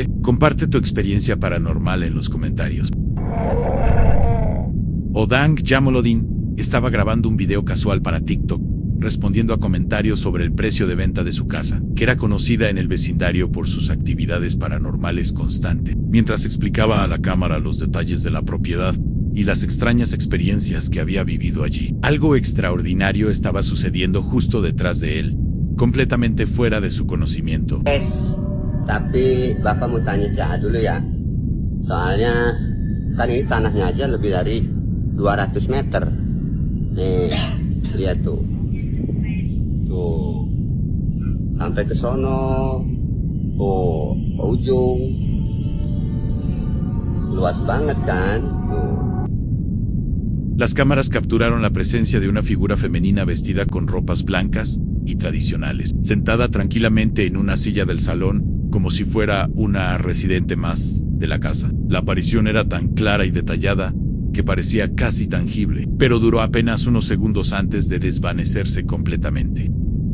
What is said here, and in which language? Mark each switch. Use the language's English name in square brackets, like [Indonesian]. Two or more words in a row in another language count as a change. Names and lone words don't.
[Spanish] Comparte tu experiencia paranormal en los comentarios. Odang Jamolodin estaba grabando un video casual para TikTok, respondiendo a comentarios sobre el precio de venta de su casa, que era conocida en el vecindario por sus actividades paranormales constantes, mientras explicaba a la cámara los detalles de la propiedad y las extrañas experiencias que había vivido allí. Algo extraordinario estaba sucediendo justo detrás de él, completamente fuera de su conocimiento. [Indonesian] Tapi Bapak mau tanya si A dulu ya. Soalnya kan ini tanahnya aja lebih dari 200 meter. Nih, lihat tuh. Tuh, sampai ke sono, tuh, ke ujung, luas banget kan, tuh. [Spanish] Las cámaras capturaron la presencia de una figura femenina vestida con ropas blancas y tradicionales, sentada tranquilamente en una silla del salón, como si fuera una residente más de la casa. La aparición era tan clara y detallada que parecía casi tangible, pero duró apenas unos segundos antes de desvanecerse completamente.